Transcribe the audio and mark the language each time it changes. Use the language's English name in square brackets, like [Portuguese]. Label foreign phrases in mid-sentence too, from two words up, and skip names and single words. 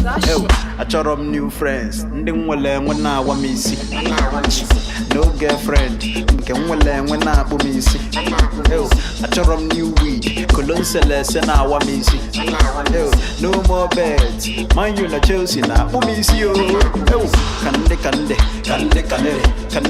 [Igbo] Ew, achọrọ m [English] new friends, [Igbo] ndị m nwere enwe na-awa m isi. [English] No girlfriend, [Igbo] nke m nwere enwe na-akpụ m isi. Ew, achọrọ m [English] new weed, [Igbo] kolo nselese na-awa m isi. Ew, [English] no more bets, [Igbo] Man U na Chelsea na-akpụ m isi, oh. Ew, kande, kande, kande, kande.